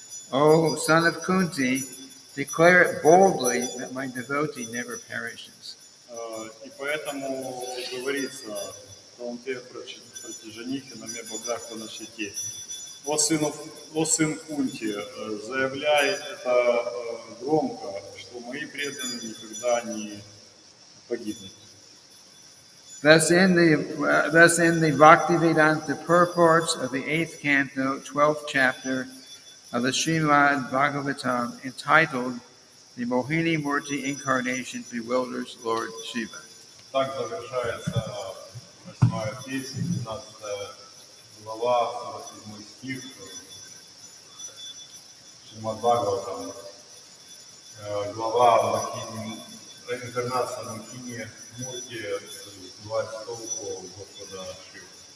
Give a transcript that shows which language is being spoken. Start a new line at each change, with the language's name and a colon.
English: O son of Kunti, declare it boldly that my devotee never perishes.
Russian: И поэтому говорится,
Sanskrit: Коунтея пратижанихи наме бхактя пранашати.
Russian: О сын Кунти, заявляй это громко, что мои преданные никогда не погибнут.
English: Thus in the Bhaktivedanta purports of the 8th canto, 12th chapter of the Srimad-bhagavatam, entitled The Mohini Murti Incarnation Bewilders Lord Siva.
Russian: Так завершается 8-я песня, 12 глава, 47 стих Srimad-bhagavatam, глава Инкарнация Mohini Murti, сбивает с толку Господа Шивы.